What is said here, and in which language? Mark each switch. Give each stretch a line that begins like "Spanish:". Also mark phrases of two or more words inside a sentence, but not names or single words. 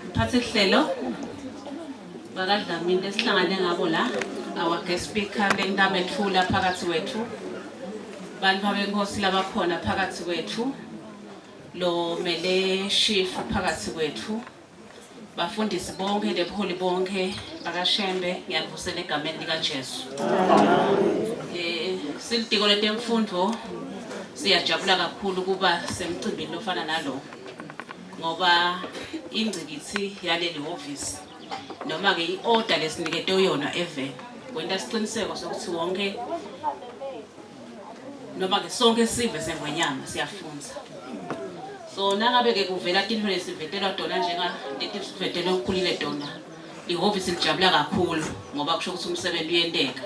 Swati: Abaphathi hlelo bakadlamini lesihlangane ngabo la
English: our guest speaker
Swati: lendaba ethula phakathi kwethu bantu babenkosi labakhona phakathi kwethu lo mele chief phakathi kwethu bafundisi bonke lebuholi bonke bakashembe ngiyavusela egameni lika Jesu. Silitiko letemfundo siyajabula kakhulu kuba semcimbini lofana nalo ngoba ingcikithi yaleli office noma ke iorder lesinikete yona eve kwenta isiqiniseko sokuthi wonke noma ke sonke sive sengwenyama siyafunza. So nangabe ke kuvela tinto lesivetelwa dona njenga leti sivetelwe ukhulile dona ihoffice lijabula kakhulu ngoba kusho ukuthi umsebenzi uyenteka.